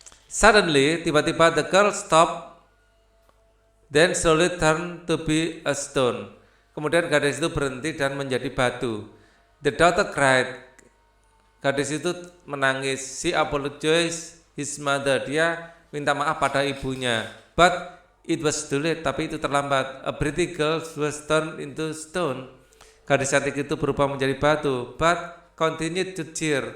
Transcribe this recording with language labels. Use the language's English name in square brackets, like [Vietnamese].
[English] Suddenly, [Indonesian] tiba-tiba [English] the girl stopped, then slowly turned to be a stone. [Indonesian] Kemudian gadis itu berhenti dan menjadi batu. [English] The daughter cried. [Indonesian] Gadis itu menangis. [English] She apologized his mother. [Indonesian] Dia minta maaf pada ibunya. [English] But it was too late. [Indonesian] Tapi itu terlambat. [English] A pretty girl was turned into stone. [Indonesian] Gadis cantik itu berubah menjadi batu. [English] But continued to cheer.